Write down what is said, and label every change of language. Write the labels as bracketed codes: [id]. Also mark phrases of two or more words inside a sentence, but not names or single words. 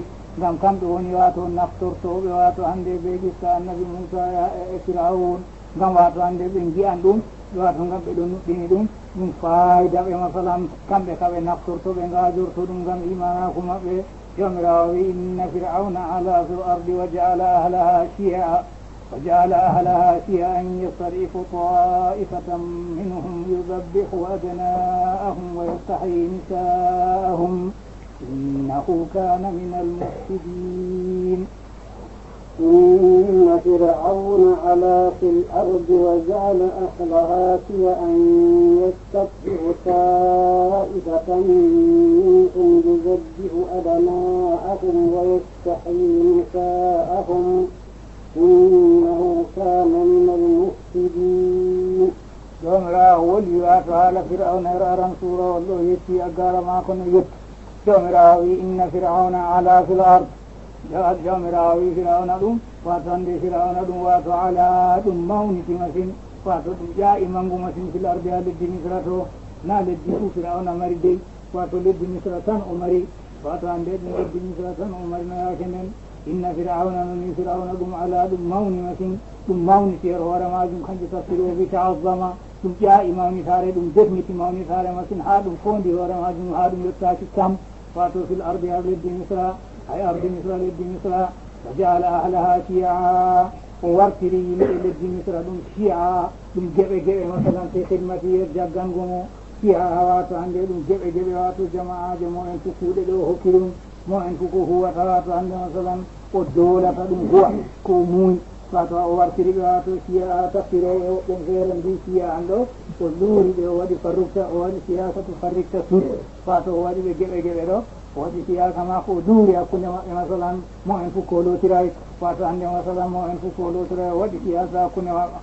[ff] ngam kamɓe woni wato naftortoɓe wato hande ɓe ƴitta annabi moussa e firaun ngam wato hande ɓe jiyan ɗum wato ngam ɓe ɗo nuɗɗini ɗum fayida ɓe masalan kamɓe kaɓe naftortoɓe gajorto ɗum ngam imanaku maɓɓe jomirawo wi [ar] إن فرعون علا في الأرض وجعل أهلها شيعا وجعل أهلها شيعا يستضعف طائفة منهم يذبح أبناءهم ويستحيي نساءهم إنه كان من المفسدين إن فرعون علا في الأرض وجعل أهلها شيعا يستضعف طائفة منهم يذبح أبناءهم ويستحيي نساءهم إنه كان من المفسدين [ff] jomirawo woli wato haala fir'auna aran sura wallo yetti aggara mako no yetti jomirawo wi [ar] إن فرعون علا في الأرض [ff] jomirawo wi fir'auna ɗum wato hande fir'auna ɗum wato ala ɗum mawniti masin wato ɗum ƴaa'i mangu masin [ar] في الأرض [ff] ha leddi misra to na leddi fu fir'auna mari dey wato leddi misra tan o mari wato hande ɗum leddi misra tan o mari no yaake nden inna fir'auna noni fir'auna ɗum ala ɗum mawni masin ɗum mawniti her hoore majum kanjum tafsiri o wi ta'azzama ɗum ƴaa'i mawnitare ɗum defniti mawnitare masin ha ɗum fondi hoore majum ha ɗum yettaki kam wato [ar] في الأرض [ff] ha leddi misra hay ardi misra leddi misra [ar] وجعل أهلها شيعا [ff] o wartiri yimɓe leddi misra ɗum shi'a ɗum geɓe geɓe masalan te khidmati yer jaggango mo shi'a wato hande ɗum geɓe geɓe wato jama'aje mo en fu kuuɗe ɗo hokki ɗum mo en fu ko huwata wato hande masalan o doolata ɗum huwa ko muuñ wato o wartiri ɓe wato siya tafsire e woɓɓen feere mbi siya an ɗo o luuri ɓe o waɗi farrukta o waɗi siyasatu farrikta sud wato o waɗi ɓe geɓe geɓe ɗo o waɗi siyasa ma ko luuri hakkunde maɓɓe masalan mo en fof ko lotiray wato hande masalan mo en fof ko lotiray o waɗi siyasa hakkunde maɓɓe